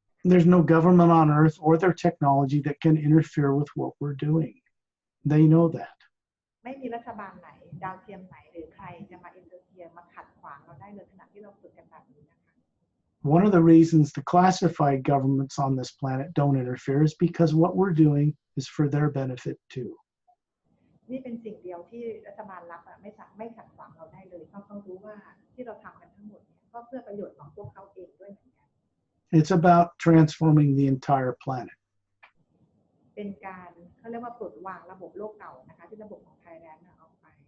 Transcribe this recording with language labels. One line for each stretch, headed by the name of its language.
English: There's no government on Earth or their technology that can interfere with what we're doing. They know that.
Thai: ไม่มีรัฐบาลไหนดาวเทียมไหนหรือใครจะมาอินเตอร์เฟียร์มาขัดขวางเราได้เลยขณะที่เราฝึกกันแบบนี้นะคะ
English: One of the reasons the classified governments on this planet don't interfere is because what we're doing is for their benefit too.
Thai: นี่เป็นสิ่งเดียวที่รัฐบาลรับไม่ขัดขวางเราได้เลยเพราะเขารู้ว่าที่เราทำกันทั้งหมดก็เพื่อประโยชน์ของพวกเขาเองด้วยเหมือนกัน
English: It's about transforming the entire planet.
Thai: เป็นการเขาเรียกว่าปลดวางระบบโลกเก่านะคะที่ระบบของไทยแลนด์ออกไป